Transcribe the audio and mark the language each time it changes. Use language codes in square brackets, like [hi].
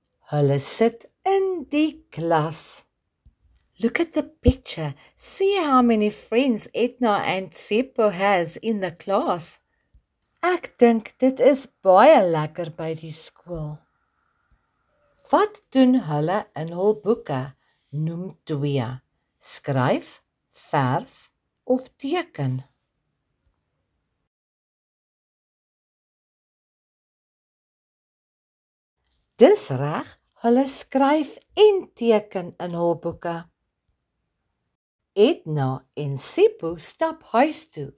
[af] Hulle sit in die klas. [en] Look at the picture. See how many friends Edna and Seppo has in the class. [af] Ek dink dit is baie lekker by die skool. Wat doen hulle in hul boeke? Noem 2. Skryf, verf of teken. Dis reg, hulle skryf en teken in hul boeke. Edna en Seppo stap huis toe.